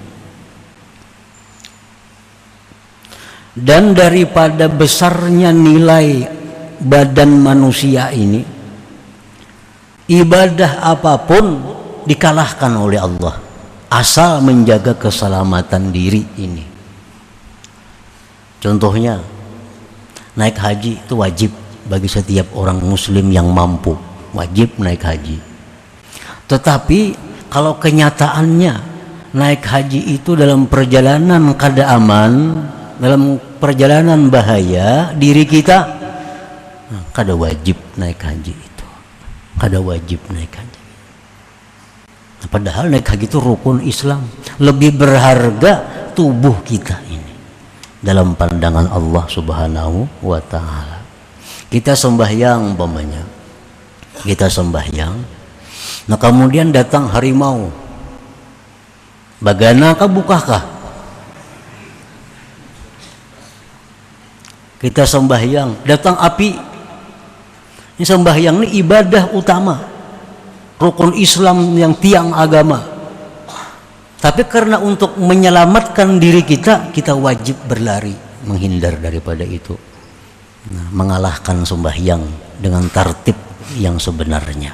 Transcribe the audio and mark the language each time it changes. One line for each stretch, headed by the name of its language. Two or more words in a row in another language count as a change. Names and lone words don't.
Indonesian: Dan daripada besarnya nilai badan manusia ini, ibadah apapun dikalahkan oleh Allah asal menjaga keselamatan diri ini. Contohnya, naik haji itu wajib bagi setiap orang muslim yang mampu, wajib naik haji. Tetapi kalau kenyataannya naik haji itu dalam perjalanan kada aman, dalam perjalanan bahaya diri kita, kada wajib naik haji itu, kada wajib naik haji. Padahal naik haji itu rukun Islam. Lebih berharga tubuh kita ini dalam pandangan Allah
Arabic: سبحانه وتعالى.
Indonesian: Kita sembahyang umpamanya, kita sembahyang, nah kemudian datang harimau, bagana kah bukakah? Kita sembahyang, datang api. Ini sembahyang ini ibadah utama, rukun Islam yang tiang agama. Tapi karena untuk menyelamatkan diri kita, kita wajib berlari, menghindar daripada itu. Nah, mengalahkan sembahyang dengan tertib yang sebenarnya.